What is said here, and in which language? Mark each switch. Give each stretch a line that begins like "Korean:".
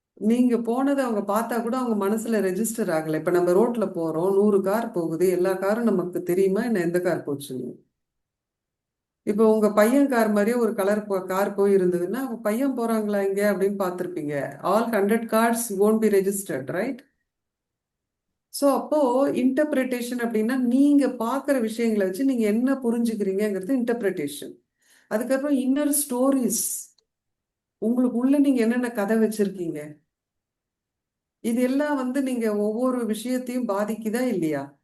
Tamil: நீங்க போனதை அவங்க பார்த்தா கூட அவங்க மனசுல ரெஜிஸ்டர் ஆகல. இப்ப நம்ம ரோட்ல போறோம், 100 கார் போகுது, எல்லா காரும் நமக்கு தெரியுமா என்ன எந்த கார் போச்சுன்னு? இப்போ உங்க பையன் கார் மாதிரியே ஒரு கலர் கார் போய் இருந்ததுன்னா அவங்க பையன் போறாங்களா இங்க அப்படின்னு பார்த்திருப்பீங்க.
English: All 100 cars won't be registered, right?
Tamil: So அப்போ இன்டர்பிரிட்டேஷன் அப்படின்னா நீங்க பார்க்குற விஷயங்களை வச்சு நீங்க என்ன புரிஞ்சுக்கிறீங்கிறது இன்டர்பிரிட்டேஷன். அதுக்கப்புறம் இன்னர் ஸ்டோரிஸ், உங்களுக்கு உள்ள நீங்க என்னென்ன கதை வச்சிருக்கீங்க, இது எல்லாம் வந்து நீங்க ஒவ்வொரு விஷயத்தையும் பாதிக்குதா இல்லையா?